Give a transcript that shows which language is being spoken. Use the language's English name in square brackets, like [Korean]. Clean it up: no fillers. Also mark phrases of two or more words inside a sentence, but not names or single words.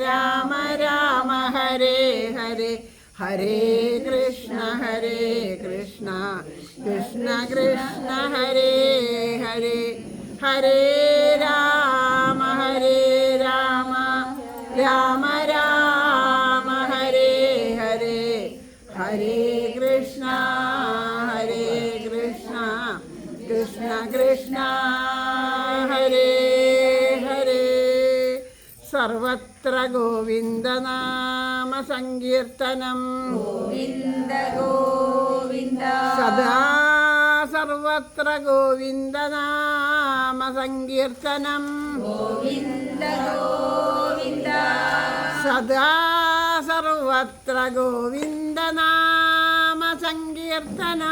[Malayalam] ഹരേ ഹരേ ഹരേ കൃഷ്ണ കൃഷ്ണ കൃഷ്ണ ഹരേ ഹരേ ഹരേ രാമ രാമ ഹരേ ഹരേ ഹരേ കൃഷ്ണ കൃഷ്ണ കൃഷ്ണ ഹരേ ഹരേ [Sanskrit] सर्वत्र गोविन्दनाम सङ्कीर्तनम् [Malayalam] ഗോവിന്ദ ഗോവിന്ദ [Sanskrit] सदा सर्वत्र गोविन्दनाम सङ्कीर्तनम् [Malayalam] ഗോവിന്ദ ഗോവിന്ദ [Sanskrit] सदा सर्वत्र गोविन्दनाम सङ्कीर्तनम्